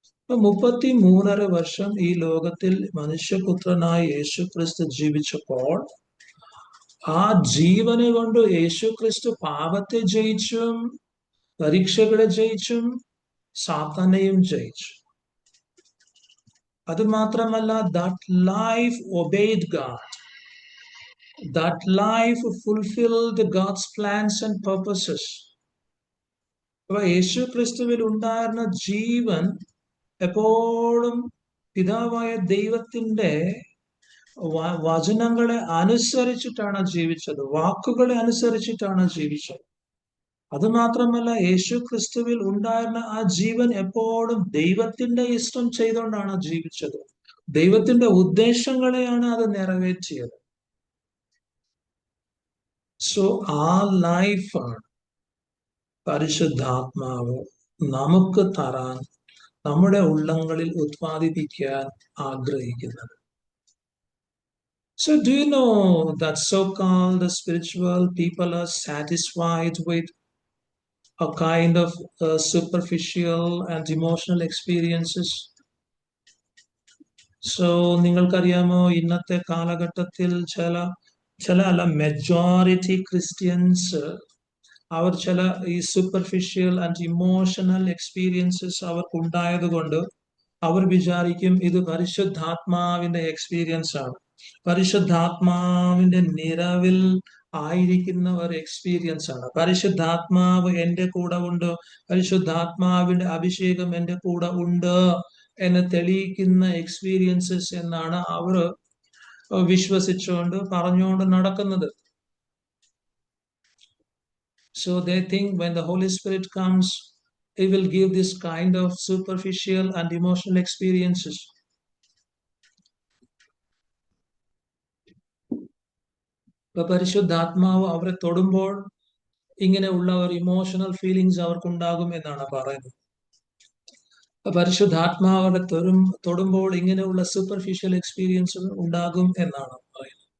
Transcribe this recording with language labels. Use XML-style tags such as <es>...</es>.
<ml>33.5 വർഷം ഈ ലോകത്തിൽ മനുഷ്യപുത്രനായ യേശു ക്രിസ്തു ജീവിച്ചപ്പോൾ, ആ ജീവനെ കൊണ്ട് യേശു ക്രിസ്തു പാപത്തെ ജയിച്ചും, പരീക്ഷകളെ ജയിച്ചും, സാത്താനെയും ജയിച്ചു. അത് മാത്രമല്ല,</ml> <en>that life obeyed God. That life fulfilled God's plans and purposes.</en> <ml>അപ്പൊ യേശു ക്രിസ്തുവിൽ ഉണ്ടായിരുന്ന ജീവൻ എപ്പോഴും പിതാവായ ദൈവത്തിന്റെ വചനങ്ങളെ അനുസരിച്ചിട്ടാണ് ജീവിച്ചത്, വാക്കുകളെ അനുസരിച്ചിട്ടാണ് ജീവിച്ചത്. അത് മാത്രമല്ല, യേശു ക്രിസ്തുവിൽ ഉണ്ടായിരുന്ന ആ ജീവൻ എപ്പോഴും ദൈവത്തിന്റെ ഇഷ്ടം ചെയ്തുകൊണ്ടാണ് ജീവിച്ചത്. ദൈവത്തിന്റെ ഉദ്ദേശങ്ങളെയാണ് അത് നിറവേറ്റിയത്. ആ ലൈഫാണ് പരിശുദ്ധാത്മാവ് നമുക്ക് തരാൻ, നമ്മുടെ ഉള്ളങ്ങളിൽ ഉത്പാദിപ്പിക്കാൻ ആഗ്രഹിക്കുന്നത്.</ml> <en>So do you know that so-called spiritual people are satisfied with a kind of superficial and emotional experiences?</en> <ml>So നിങ്ങൾക്കറിയാമോ, ഇന്നത്തെ കാലഘട്ടത്തിൽ ചില മെജോറിറ്റി ക്രിസ്ത്യൻസ് അവർ ചില ഈ</ml> <en>superficial and emotional experiences</en> <ml>അവർക്ക് ഉണ്ടായത് കൊണ്ട് അവർ വിചാരിക്കും ഇത് പരിശുദ്ധാത്മാവിന്റെ എക്സ്പീരിയൻസ് ആണ്, പരിശുദ്ധാത്മാവിന്റെ നിറവിൽ ആയിരിക്കുന്ന ഒരു എക്സ്പീരിയൻസ് ആണ്, പരിശുദ്ധാത്മാവ് എന്റെ കൂടെ ഉണ്ട്, പരിശുദ്ധാത്മാവിന്റെ അഭിഷേകം എന്റെ കൂടെ ഉണ്ട് എന്ന് തെളിയിക്കുന്ന എക്സ്പീരിയൻസസ് എന്നാണ് അവർ വിശ്വസിച്ചുകൊണ്ട് പറഞ്ഞുകൊണ്ട് നടക്കുന്നത്.</ml> <en>So they think when the Holy Spirit comes, He will give this kind of superficial and emotional experiences.</en> <ml>പരിശുദ്ധാത്മാവ് അവരെ തൊടുമ്പോൾ ഇങ്ങനെയുള്ള ഒരു ഇമോഷണൽ ഫീലിങ്സ് അവർക്കുണ്ടാകും എന്നാണ് പറയുന്നത്. പരിശുദ്ധാത്മാവോടെ തൊടുമ്പോൾ ഇങ്ങനെയുള്ള സൂപ്പർഫിഷ്യൽ എക്സ്പീരിയൻസുകൾ ഉണ്ടാകും എന്നാണ് പറയുന്നത്.</ml>